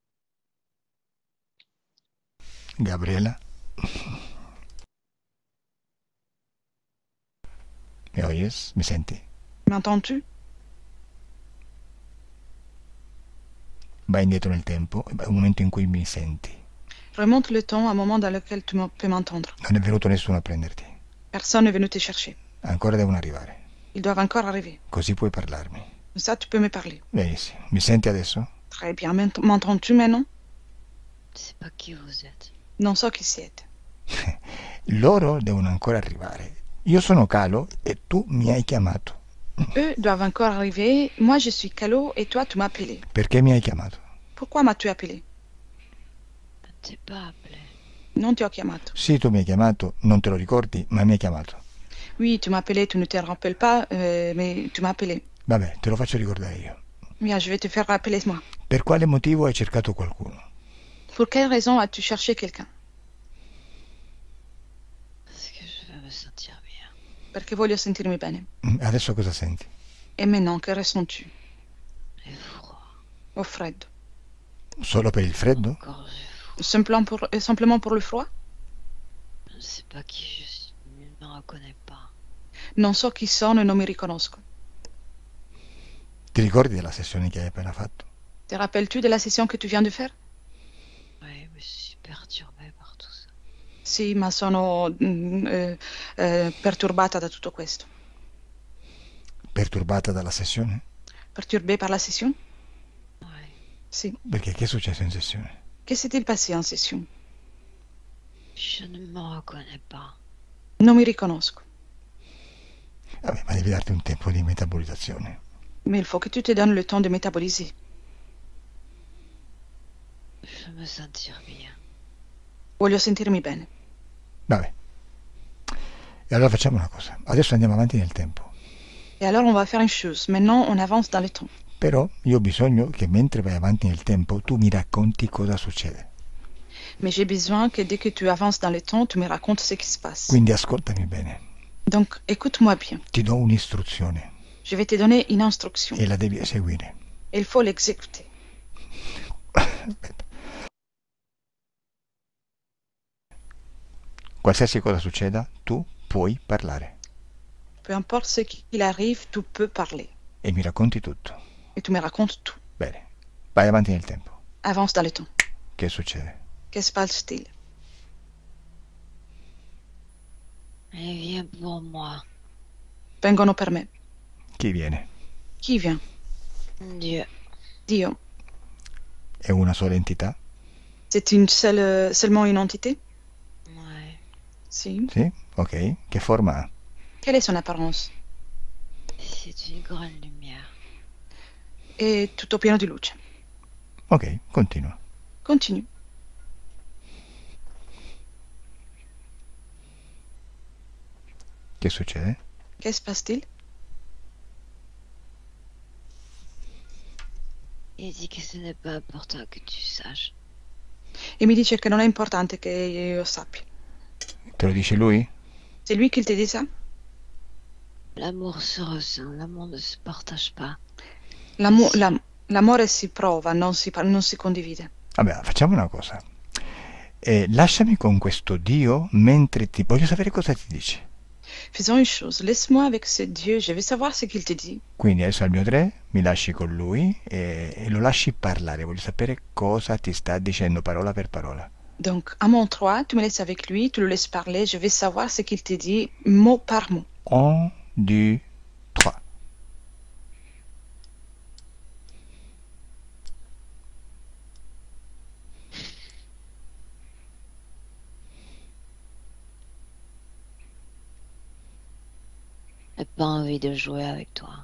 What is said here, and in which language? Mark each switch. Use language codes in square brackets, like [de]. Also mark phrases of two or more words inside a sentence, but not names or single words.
[it] Gabriella. oyes? Mi senti? [fr] M'entends-tu? [it] Vai indietro nel tempo, è un momento in cui mi senti. [fr] Remonte le temps à un moment dans lequel tu peux m'entendre. [it] Non è venuto nessuno a prenderti. [fr] Personne n'est venu te chercher. [it] Ancora devono arrivare. [fr] Ils doivent encore arriver. [it] Così puoi parlarmi. [fr] Ça, tu peux me parler. [it] Benissimo. Mi senti adesso? [fr] Très bien. M'entends-tu maintenant? Je sais pas qui vous êtes. [it] Non so chi siete. Loro devono ancora arrivare. Io sono Calo e tu mi hai chiamato. [fr] Eux doivent encore arriver. Moi, je suis Calo et toi, tu m'as appelé. [it] Perché mi hai chiamato? [fr] Pourquoi m'as-tu appelé? Je ne t'ai pas appelé. [it] Non ti ho chiamato. Sì, tu mi hai chiamato, non te lo ricordi, ma mi hai chiamato. [fr] Oui, tu m'as appelé, tu ne te rappelles pas, mais tu m'as appelé. [it] Vabbè, te lo faccio ricordare io. [fr] Bien, je vais te faire rappeler moi. [it] Per quale motivo hai cercato qualcuno? [fr] Pour quelle raison as-tu cherché quelqu'un? Parce que je veux me sentir bien. [it] Perché voglio sentirmi bene. Adesso cosa senti? [fr] Et maintenant, que ressens-tu? J'ai froid. [it] Au freddo. Solo per il freddo? [fr] Encore j'ai froid. Simplement pour le froid? Je ne sais pas qui je suis. Je ne me reconnais pas. [it] Non so chi sono e non mi riconosco. Ti ricordi della sessione che hai appena fatto? [fr] Te rappelles-tu de la session que tu viens de faire? Oui, mais je suis perturbée par tout ça. [it] Sì, ma sono perturbata da tutto questo. Perturbata dalla sessione? [fr] Perturbée par la session? Oui. [it] Sì. Perché che è successo in sessione? [fr] Che s'est-il passé en session? Je ne me reconnais pas. [it] Non mi riconosco. Vabbè, ma devi darti un tempo di metabolizzazione. [fr] Mais il faut que tu te donnes le temps de métaboliser. Je veux me sentir bien. [it] Voglio sentirmi bene. Vabbè. E allora facciamo una cosa. Adesso andiamo avanti nel tempo. [fr] Et alors on va faire une chose. Maintenant on avance dans le temps. [it] Però io ho bisogno che mentre vai avanti nel tempo tu mi racconti cosa succede. [fr] Mais j'ai besoin que dès que tu avances dans le temps, tu me racontes ce qui se passe. [it] Quindi ascoltami bene. [fr] Donc écoute-moi bien. [it] Ti do un'istruzione [fr] Je vais te donner une instruction. [it] e la devi eseguire. [fr] Et il faut l'exécuter. [it] Aspetta. Qualsiasi cosa succeda, tu puoi parlare [fr] Peu importe ce qu'il arrive, tu peux parler. [it] e mi racconti tutto. [fr] Et tu me racontes tout. [it] Bene, vai avanti nel tempo. [fr] Avance dans le temps. [it] Che succede? [fr] Que se passe-t-il? Et viens pour moi. [it] Vengono per me. Chi viene? [fr] Chi vient? Dieu. [it] Dio. È una sola entità? [fr] C'est une seulement une entité? Ouais. [it] Si. Sì? Ok. Che forma ha? [fr] Quelle est son apparence? C'est une grande lumière. [it] È tutto pieno di luce. Ok, continua. [fr] Continue. [it] Che succede? [fr] Que se passe-t-il? Il dit que ce n'est pas important que tu saches. [it] E mi dice che non è importante che io sappia. Te lo dice lui? [fr] C'est lui qui te dit ça? L'amour se ressent, l'amour ne se partage pas. [it] L'amore si prova, non si condivide. Vabbè, facciamo una cosa. Lasciami con questo Dio mentre ti... Voglio sapere cosa ti dice. [fr] Faisons une chose, laisse-moi avec ce Dieu, je vais savoir ce qu'il te dit. [it] Quindi adesso al mio 3 mi lasci con lui e lo lasci parlare. Voglio sapere cosa ti sta dicendo parola per parola. [fr] Donc, à mon 3, tu me laisses avec lui, tu le laisses parler, je vais savoir ce qu'il te dit mot par mot. 1, 2, 3. J'ai pas envie de jouer avec toi.